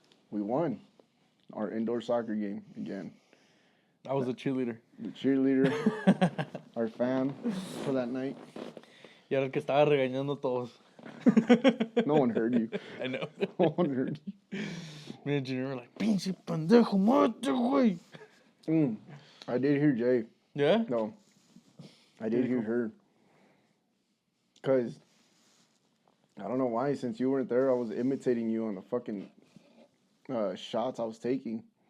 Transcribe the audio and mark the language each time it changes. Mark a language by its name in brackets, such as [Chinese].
[English] We won our indoor soccer game again. I was a cheerleader. The cheerleader, our fan for that night. [Spanish] Y era el que estaba regañando a todos. [English] No one heard you. I know. No one heard you. Me and Junior were like, [Spanish] pinche pendejo, mate, güey. [English] I did hear Jay. Yeah? No. I did hear her. Because, I don't know why, since you weren't there, I was imitating you on the fucking shots I was taking.